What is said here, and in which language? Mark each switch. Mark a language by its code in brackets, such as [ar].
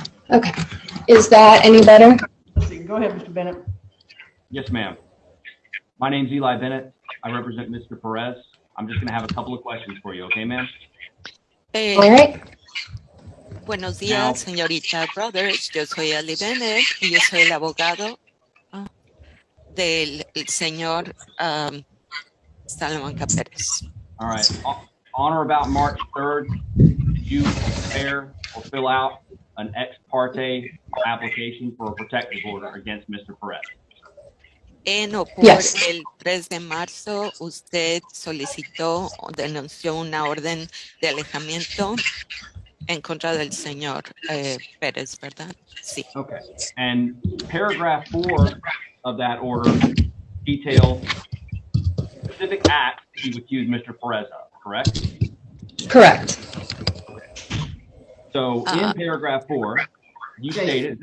[en] Okay. Is that any better? Let's see. Go ahead, Mr. Bennett. Yes, ma'am. My name's Eli Bennett. I represent Mr. Perez. I'm just going to have a couple of questions for you, okay, ma'am? All right. [es] Buenos días, señorita Brothers. Yo soy Eli Bennett y yo soy el abogado del señor Salamanca Pérez. [en] All right. On or about March 3rd, did you prepare or fill out an ex parte application for a protective order against Mr. Perez? [es] En o por [en] Yes. [es] el 3 de marzo, usted solicitó o denunció una orden de alejamiento en contra del señor Pérez, ¿verdad? Sí. [en] Okay. And paragraph 4 of that order details specific acts you accuse Mr. Perez of, correct? Correct. So in paragraph 4, you stated,